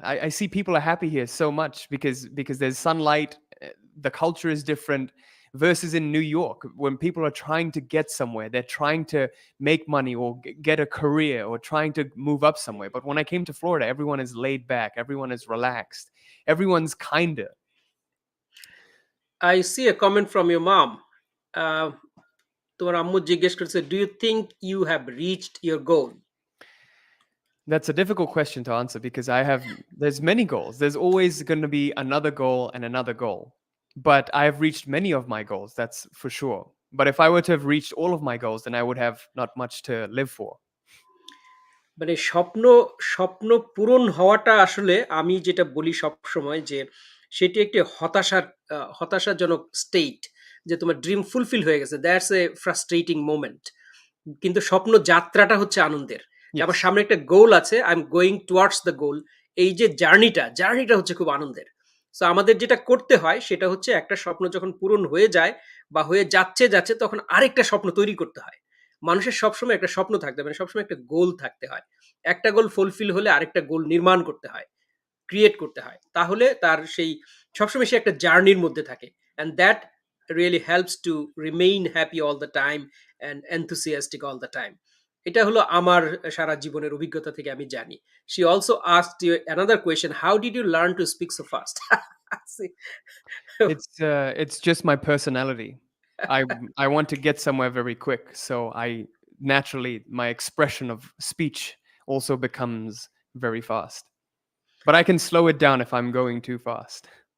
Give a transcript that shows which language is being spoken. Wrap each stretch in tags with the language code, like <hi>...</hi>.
<en>I see people are happy here so much because there's sunlight, the culture is different versus in New York when people are trying to get somewhere, they're trying to make money or get a career or trying to move up somewhere. But when I came to Florida, everyone is laid back, everyone is relaxed, everyone's kinder. I see a comment from your mom. Uh,</en> <bn>তোমার আম্মু জিজ্ঞেস করছে,</bn> <en>Do you think you have reached your goal? That's a difficult question to answer because there's many goals. There's always going to be another goal and another goal. But I've reached many of my goals, that's for sure. But if I were to have reached all of my goals, then I would have not much to live for.</en> <bn>মানে স্বপ্ন স্বপ্ন পূরণ হওয়াটা আসলে আমি যেটা বলি সবসময় যে সেটি একটি হতাশার হতাশাজনক স্টেট যে তোমার ড্রিম ফুলফিল হয়ে গেছে,</bn> <en>That's a frustrating moment.</en> <bn>কিন্তু স্বপ্ন যাত্রাটা হচ্ছে আনন্দের। আমার</bn> <en>Yes.</en> <bn>সামনে একটা গোল আছে,</bn> <en>I am going towards the goal.</en> <bn>এই যে জার্নিটা হচ্ছে খুব আনন্দের। সো আমাদের যেটা করতে হয় সেটা হচ্ছে একটা স্বপ্ন যখন পূরণ হয়ে যায় বা হয়ে যাচ্ছে তখন আরেকটা স্বপ্ন তৈরি করতে হয়। মানুষের সবসময় একটা স্বপ্ন থাকতে হবে, মানে সবসময় একটা গোল থাকতে হয়। একটা গোল ফুলফিল হলে আরেকটা গোল নির্মাণ করতে হয়, ক্রিয়েট করতে হয়। তাহলে তার সেই সবসময় সে একটা জার্নির মধ্যে থাকে।</bn> <en>and that really helps to remain happy all the time</en> <bn>and enthusiastic all the time. এটা হলো আমার সারা জীবনের অভিজ্ঞতা থেকে আমি জানি।</bn> <en>She also asked you another question, how did you learn to speak so fast? It's just my personality. I I want to get somewhere very quick, so I naturally my expression of speech also becomes very fast. But I can slow it down if I'm going too fast.</en>